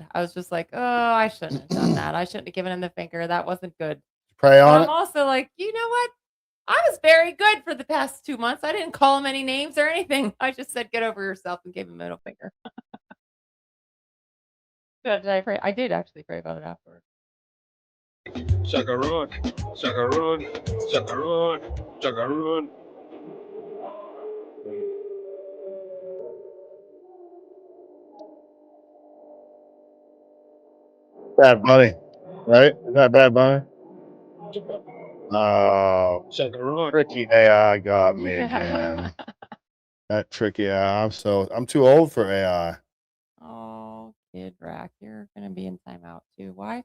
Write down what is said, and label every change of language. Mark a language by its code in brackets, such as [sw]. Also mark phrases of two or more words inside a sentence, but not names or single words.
[en] I was just like, oh, I shouldn't have done that. I shouldn't have given him the finger. That wasn't good. Pray on I'm it. also like, you know what? I was very good for the past 2 months. I didn't call him any names or anything. I just said, get over yourself and gave him a middle finger. Did I pray? I did actually pray about it afterwards. Chacarone, chacarone, chacarone, chacarone. Bad Bunny, right? Is that Bad Bunny? Oh, Chacarone. tricky AI got me again. That tricky AI. I'm too old for AI. Oh, Kid Rack, you're gonna be in timeout too. Why?